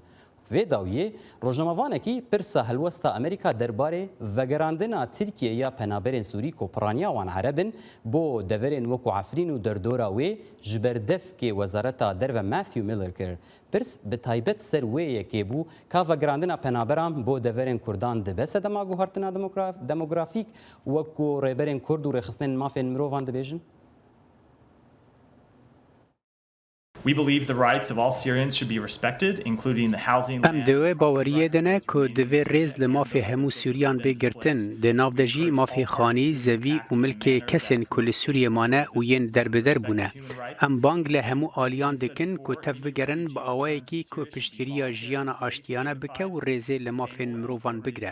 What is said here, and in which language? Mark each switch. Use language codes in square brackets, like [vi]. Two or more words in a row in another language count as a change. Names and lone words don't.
[ku] Vê dawiyê rojnamevanekî pirsa helwesta Amerîka derbarê vegerandina Tirkiye ya penaberên Sûrî ku piraniya wan Erebin bo deverên wekû Efrîn û derdora wê ji ber devkê Wezareta Derve Matthew Miller kir. Pirs bi taybet ser wê yekê bû ka vegerandina penaberan bo deverên Kurdan dibe sedema guhartina demografîk wekû rêberên Kurd û rêxistinên mafên mirovan dibêjin? [en] We believe the rights of all Syrians should be respected, including the housing. [ku] Em divê baweriyê dine ku divê rêz li mafê hemû Sûriyan bê girtin, di nav de jî mafê xanî, zevî û milkê kesên ku li Sûriyê mane û yên derbeder bûne. Em bang li hemû aliyan dikin ku tev bigerin bi awayekî ku piştgiriya jiyana aştiyane bike û rêzê li mafên mirovan bigire.